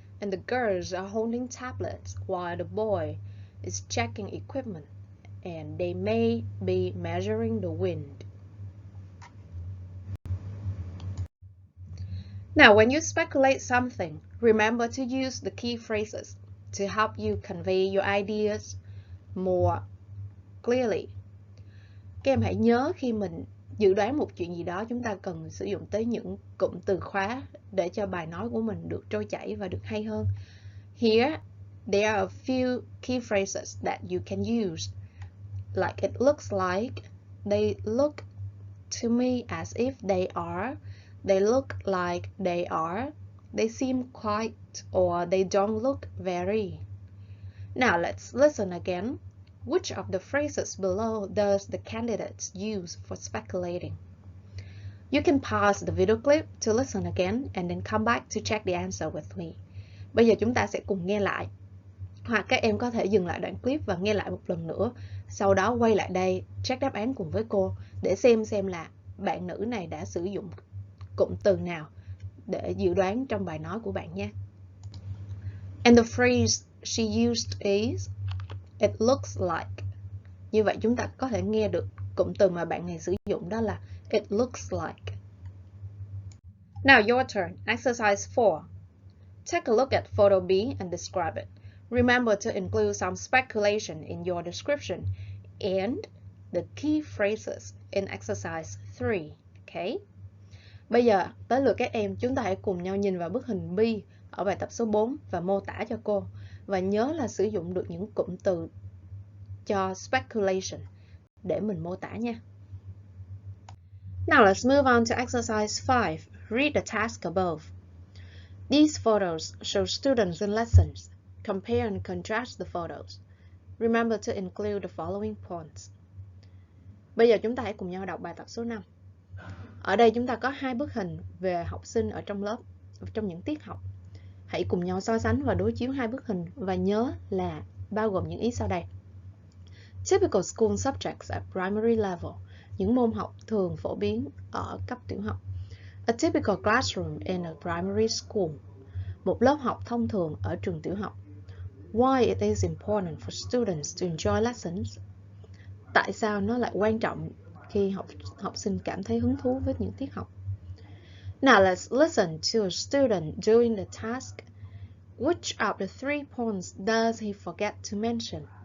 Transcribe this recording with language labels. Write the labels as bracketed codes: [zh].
[en] And the girls are holding tablets while the boy is checking equipment, and they may be measuring the wind. Now, when you speculate something, remember to use the key phrases to help you convey your ideas more clearly. [vi] Các em hãy nhớ khi mình dự đoán một chuyện gì đó, chúng ta cần sử dụng tới những cụm từ khóa để cho bài nói của mình được trôi chảy và được hay hơn. [en] Here, there are a few key phrases that you can use. Like it looks like, they look to me as if they are, they look like they are, they seem quite, or they don't look very. Now let's listen again. Which of the phrases below does the candidates use for speculating? You can pause the video clip to listen again and then come back to check the answer with me. [vi] Bây giờ chúng ta sẽ cùng nghe lại. Hoặc các em có thể dừng lại đoạn clip và nghe lại một lần nữa. Sau đó quay lại đây, check đáp án cùng với cô để xem là bạn nữ này đã sử dụng cụm từ nào để dự đoán trong bài nói của bạn nha. [en] And the phrase she used is it looks like. [vi] Như vậy chúng ta có thể nghe được cụm từ mà bạn này sử dụng đó là [en] it looks like. Now your turn. Exercise 4. Take a look at photo B and describe it. Remember to include some speculation in your description. And the key phrases in exercise 3. Okay. [vi] Bây giờ tới lượt các em, chúng ta hãy cùng nhau nhìn vào bức hình B ở bài tập số 4 và mô tả cho cô. Và nhớ là sử dụng được những cụm từ cho speculation để mình mô tả nha. [en] Now let's move on to exercise 5. Read the task above. These photos show students in lessons. Compare and contrast the photos. Remember to include the following points. [vi] Bây giờ chúng ta hãy cùng nhau đọc bài tập số 5. Ở đây chúng ta có hai bức hình về học sinh ở trong lớp, trong những tiết học. Hãy cùng nhau so sánh và đối chiếu hai bức hình và nhớ là bao gồm những ý sau đây. [en] Typical school subjects at primary level. [vi] Những môn học thường phổ biến ở cấp tiểu học. [en] A typical classroom in a primary school. [vi] Một lớp học thông thường ở trường tiểu học. [en] Why it is important for students to enjoy lessons. [vi] Tại sao nó lại quan trọng khi học sinh cảm thấy hứng thú với những tiết học. [en] Now let's listen to a student doing the task. Which of the 3 points does he forget to mention?